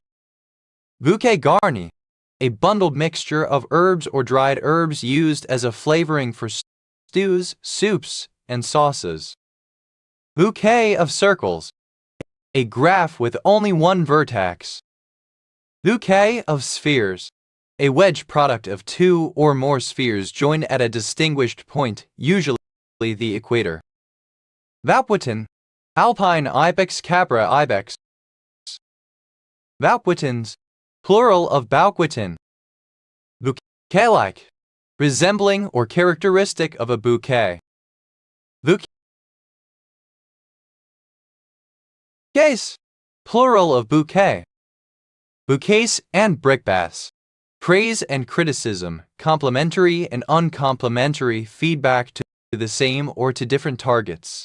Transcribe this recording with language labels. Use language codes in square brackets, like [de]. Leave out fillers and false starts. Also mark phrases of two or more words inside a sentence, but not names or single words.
[en] Bouquet garni, a bundled mixture of herbs or dried herbs used as a flavoring for stews, soups, and sauces. Bouquet of circles, a graph with only one vertex. Bouquet of spheres, a wedge product of two or more spheres joined at a distinguished point, usually the equator. Vaupotin, alpine ibex capra ibex. Vaupoitins, plural of Bauquetin. Bouquet-like, resembling or characteristic of a bouquet. Bouquets, plural of bouquet. Bouquets and brickbats. Praise and criticism, complimentary and uncomplimentary feedback to the same or to different targets.